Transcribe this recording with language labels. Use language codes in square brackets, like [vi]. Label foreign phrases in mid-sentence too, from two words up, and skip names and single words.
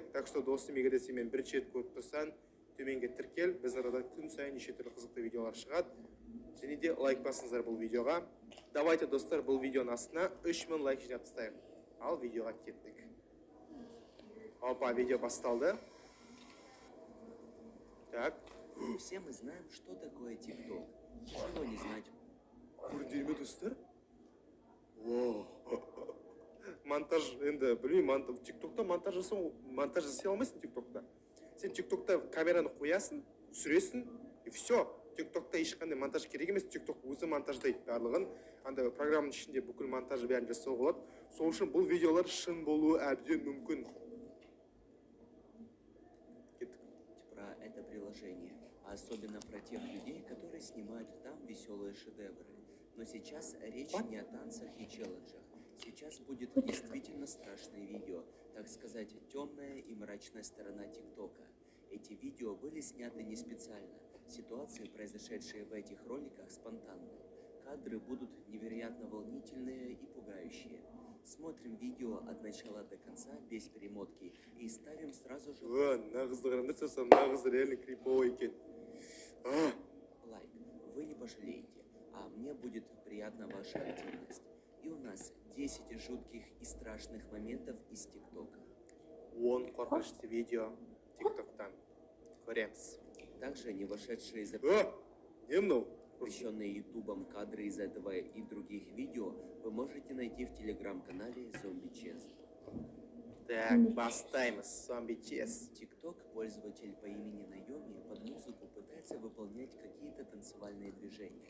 [ru] Так что [kk] досым, егер де сен бірінші рет көріп тұрсаң, төменге тіркел. Біз арада күн сайын неше түрлі қызықты видеолар шығады. Және де лайк басыңыздар бұл видеоға. Давайте достар, бұл видеоның астына 3000 лайк жинап тастайық. Ал видеоға кеттік. Опа, видео басталды. Так. [ru] Все мы знаем, что такое TikTok. Тяжело не знать. [kk] Көрдейме достар? Монтаж, енді білмеймін, TikTokта монтаж жасай алмайсың TikTokта. Сен TikTokта камераны қоясың, түсіресің, и все. TikTokта ешқандай монтаж керек емес, TikTok өзі монтаждайды барлығын. Анда программның ішінде бүкіл монтажы бәрін жасауға болады. Сол үшін бұл видеолар шын болуы әбден мүмкін. [ru] Про это приложение, а особенно про тех людей, которые снимают там веселые шедевры. Но сейчас речь не о танцах и челленджах. Сейчас будет действительно страшное видео, так сказать, темная и мрачная сторона ТикТока. Эти видео были сняты не специально. Ситуации, произошедшие в этих роликах, спонтанные. Кадры будут невероятно волнительные и пугающие. Смотрим видео от начала до конца без перемотки и ставим сразу же [kk] нағыз [ru] реально криповый [kk] екен. [ru] Лайк. Вы не пожалеете, а мне будет приятна ваша активность. И у нас 10 жутких и страшных моментов из ТикТока. [kk] 10 қорқынышты видео TikToктан көреміз. [ru] Также не вошедшие за... [kk] Не мынау? [ru] Запрещенные ютубом кадры из этого и других видео вы можете найти в телеграм-канале Zombie Chess. [kk] Так, бастаймыз Zombie Chess. [ru] TikTok пользователь по имени Наоми под музыку пытается выполнять какие-то танцевальные движения.